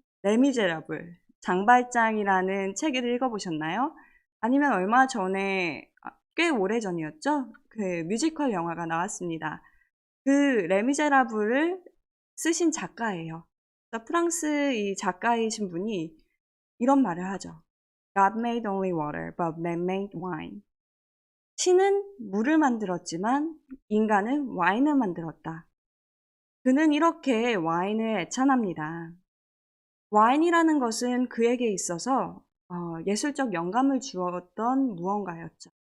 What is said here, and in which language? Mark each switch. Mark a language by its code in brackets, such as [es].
[ko] 레미제라블, 장발장이라는 책을 읽어보셨나요? 아니면 얼마 전에, 꽤 오래전이었죠? 그 뮤지컬 영화가 나왔습니다. 그 레미제라블을 쓰신 작가예요. 프랑스 이 작가이신 분이 이런 말을 하죠. [en] God made only water, but man made wine. [ko] 신은 물을 만들었지만 인간은 와인을 만들었다. 그는 이렇게 와인을 애찬합니다. 와인이라는 것은 그에게 있어서 예술적 영감을 주었던 무언가였죠.